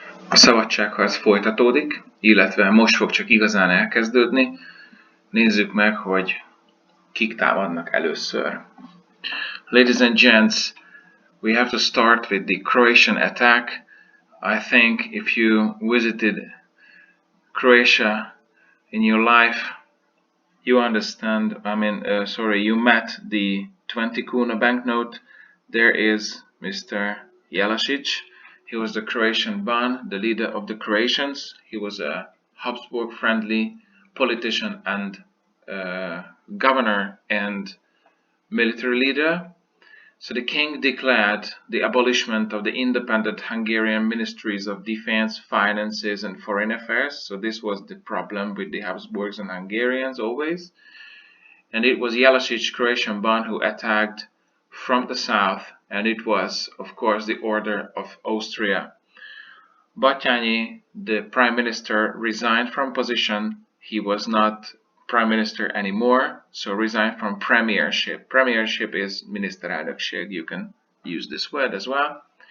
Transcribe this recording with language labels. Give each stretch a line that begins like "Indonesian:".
Hungarian: szabadságharc folytatódik, illetve most fog csak igazán elkezdődni. Nézzük meg, hogy kik támadnak először.
English: Ladies and gents, we have to start with the Croatian attack. I think if you visited Croatia in your life, you understand, you met the 20 kuna banknote. There is Mr. Jelačić. He was the Croatian Ban, the leader of the Croatians. He was a Habsburg-friendly politician and governor and military leader. So the king declared the abolishment of the independent Hungarian ministries of defense, finances, and foreign affairs. So this was the problem with the Habsburgs and Hungarians always. And it was Jelačić, Croatian Ban, who attacked from the south, and it was, of course, the order of Austria. Batthyány, the prime minister, resigned from position. He was not prime minister anymore, so resigned from premiership. Premiership is miniszterelnökség. You can use this word as well.